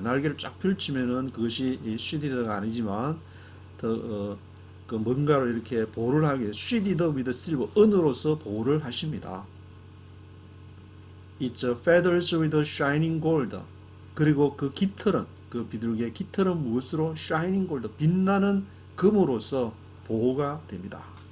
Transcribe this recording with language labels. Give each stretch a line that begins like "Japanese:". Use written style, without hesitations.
Korean: 날개를 쫙 펼치면은 그것이 sheathed가 아니지만 그 뭔가로 이렇게 보호를 하기 위해
English: sheathed with silver,
Korean: 은으로서 보호를 하십니다.
English: It's feathers with shining gold.
Korean: 그리고 그 깃털은, 그 비둘기의 깃털은 무엇으로?
English: shining gold,
Korean: 빛나는 금으로서 보호가 됩니다.